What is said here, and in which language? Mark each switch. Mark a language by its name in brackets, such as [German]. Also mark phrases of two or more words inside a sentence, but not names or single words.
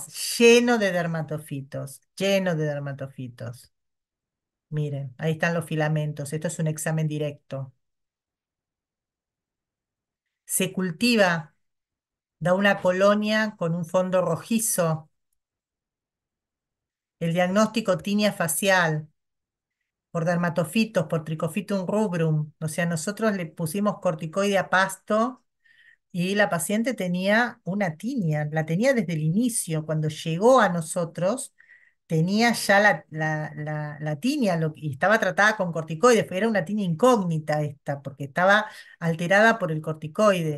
[Spanish] Lleno de dermatofitos, lleno de dermatofitos. Miren, ahí están los filamentos. Esto es un examen directo. Se cultiva, da una colonia con un fondo rojizo. El diagnóstico tinea facial por dermatofitos, por Trichophytum rubrum. O sea, nosotros le pusimos corticoide a pasto. Y la paciente tenía una tinia, la tenía desde el inicio. Cuando llegó a nosotros, tenía ya la tinia y estaba tratada con corticoides. Era una tinia incógnita esta, porque estaba alterada por el corticoide.